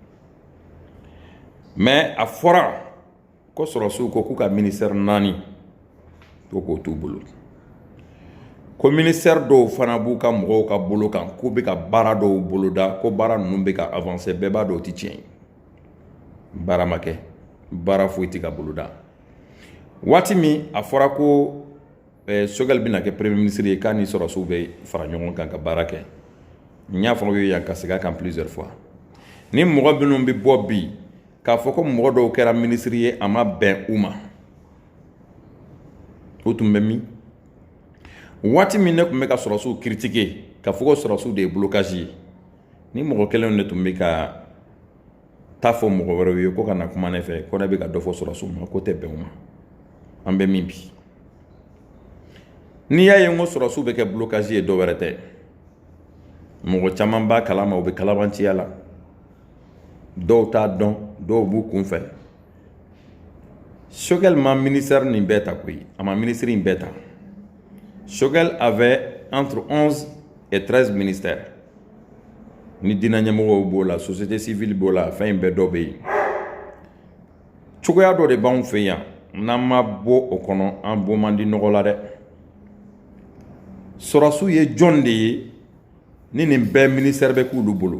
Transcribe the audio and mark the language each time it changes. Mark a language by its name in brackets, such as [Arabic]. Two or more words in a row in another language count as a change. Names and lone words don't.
[Bambara] mais a fɔra ko sɔrɔdasiw ko k'u ka ministère 4 to k'o t'u bolo, ko ministère dɔw fana b'u ka mɔgɔw ka bolo kan k'u bɛ ka baara dɔw boloda ko baara ninnu bɛ ka avancer, bɛɛ b'a dɔn o tɛ tiɲɛ ye. baara ma kɛ, baara foyi tɛ ka boloda. waati min a fɔra ko Choguel bɛna kɛ [French] premier ministre [Bambara] ye k'a ni sɔrɔdasiw bɛ fara ɲɔgɔn kan ka baara kɛ, n y'a fɔ aw ye yan ka segin a kan [French] plusieurs fois. [Bambara] ni mɔgɔ minnu bɛ bɔ bi k'a fɔ ko mɔgɔ dɔw kɛra ministre ye a ma bɛn u ma, o tun bɛ min? waati min ne tun bɛ ka sɔrɔdasiw critiquer k'a fɔ ko sɔrɔdasiw de ye blocage ye, ni mɔgɔ kelenw de tun bɛ ka taa fɔ mɔgɔ wɛrɛw ye ko ka na kuma ne fɛ ko ne bɛ ka dɔ fɔ sɔrɔdasiw ma ko tɛ bɛn u ma. an bɛ min bi n'i y'a ye n ko sɔrɔdasiw bɛ kɛ blocage ye dɔ wɛrɛ tɛ, mɔgɔ caman b'a kalama u bɛ kalabanciya la, dɔw t'a dɔn, dɔw b'u kunfɛ. Choguel ma ministère nin bɛɛ ta koyi, a ma ministre in bɛɛ ta. [French] Choguel avait entre 11 et 13 ministères. [Bambara] ni diinɛ ɲɛmɔgɔw b'o la, [French] société civile [Bambara] b'o la, fɛn in bɛɛ dɔ bɛ yen. cogoya dɔ de b'anw fɛ yan n'an ma bɔ o kɔnɔ an bɔ man di nɔgɔ la dɛ. sɔrɔdasiw ye jɔn de ye ni nin bɛɛ ministère bɛ k'olu bolo?